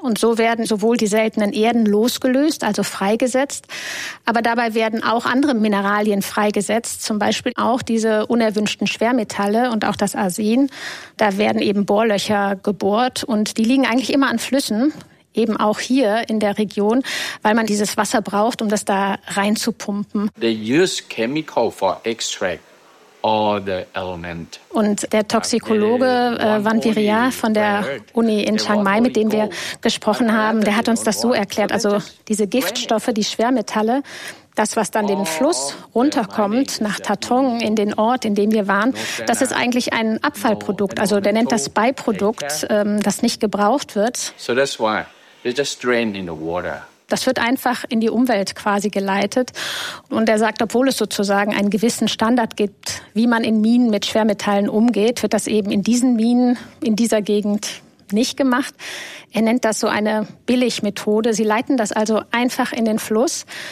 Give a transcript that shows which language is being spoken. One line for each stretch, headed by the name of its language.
German: Und so werden sowohl die seltenen Erden losgelöst, also freigesetzt, aber dabei werden auch andere Mineralien freigesetzt, zum Beispiel auch diese unerwünschten Schwermetalle und auch das Arsen. Da werden eben Bohrlöcher gebohrt und die liegen eigentlich immer an Flüssen, eben auch hier in der Region, weil man dieses Wasser braucht, um das da reinzupumpen.
English: They use chemical for extract all the element.
German: Und der Toxikologe Van Viria von der Uni in Chiang Mai, mit dem wir gesprochen haben, der hat uns das so erklärt. Also diese Giftstoffe, die Schwermetalle, das, was dann den Fluss runterkommt nach Tatong in den Ort, in dem wir waren, das ist eigentlich ein Abfallprodukt. Also der nennt das Beiprodukt, das nicht gebraucht wird.
English: So that's why they just drain in the water.
German: Das wird einfach in die Umwelt quasi geleitet. Und er sagt, obwohl es sozusagen einen gewissen Standard gibt, wie man in Minen mit Schwermetallen umgeht, wird das eben in diesen Minen, in dieser Gegend nicht gemacht. Er nennt das so eine Billigmethode. Sie leiten das also einfach in den Fluss.